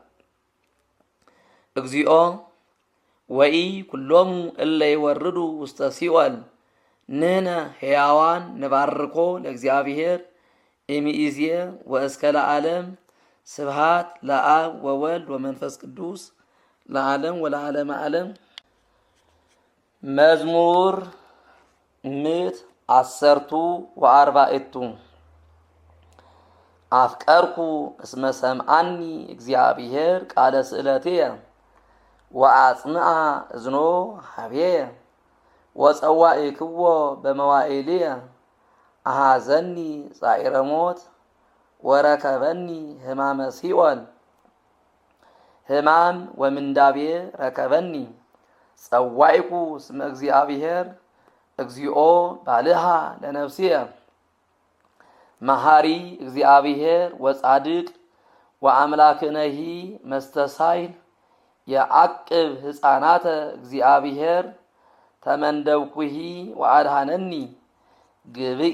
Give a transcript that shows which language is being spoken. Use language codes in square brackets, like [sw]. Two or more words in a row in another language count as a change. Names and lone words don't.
[gez] እግዚኦ ወኢ ኩሎሙ እለ ይወርዱ ውስተ ሲኦል ንሕነ ሕያዋን ንባርኮ ለእግዚአብሔር እምይእዜ ወእስከ ለዓለም ስብሐት ለአብ ወወልድ ወመንፈስ ቅዱስ ለዓለም ወለዓለመ ዓለም። መዝሙር 114 አፍቀርኩ እስመ ሰምዓኒ እግዚአብሔር ቃለ ስእለትየ ወአጽንዐ እዝኖ ኀቤየ ወጸዋዕክዎ በመዋዕልየ አሐዘኒ ጻዕረ ሞት ወረከበኒ ሕማመ ሲኦል ሕማም ወምንዳቤ ረከበኒ ጸዋዕኩ እስመ እግዚአብሔር እግዚኦ ባልሃ ለነፍስየ መሐሪ እግዚአብሔር ወጻድቅ ወአምላክነሂ መስተሳይል የዐቅብ ሕፃናተ እግዚአብሔር ተመንደብኩሂ ወአድኀነኒ ግብኢ